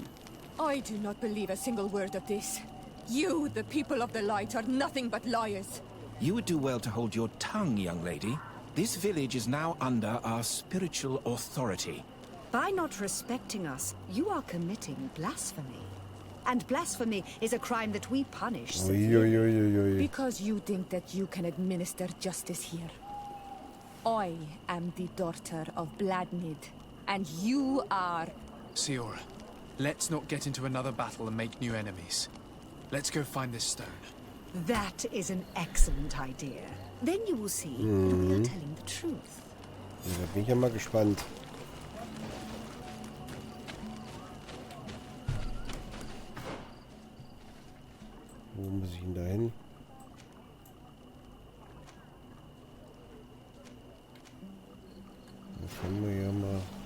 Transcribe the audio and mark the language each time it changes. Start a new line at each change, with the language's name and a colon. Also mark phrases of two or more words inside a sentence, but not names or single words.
English: I do not believe a single word of this. You, the people of the light, are nothing but liars. You would do well to hold your tongue, young lady. This village is now under our spiritual authority. By not respecting us, you are committing blasphemy. And blasphemy is a crime that we punish Ui, severely. ui, ui, ui, ui. Because you think that you can administer justice here. I am the daughter of Bladnid, and you are... Siora, let's not get into another battle and make new enemies. Let's go find this stone. That is an excellent idea. Then you will see that we are telling the truth.
German: Ja, da bin ich ja mal gespannt. Wo muss ich denn da hin? Da können wir ja mal...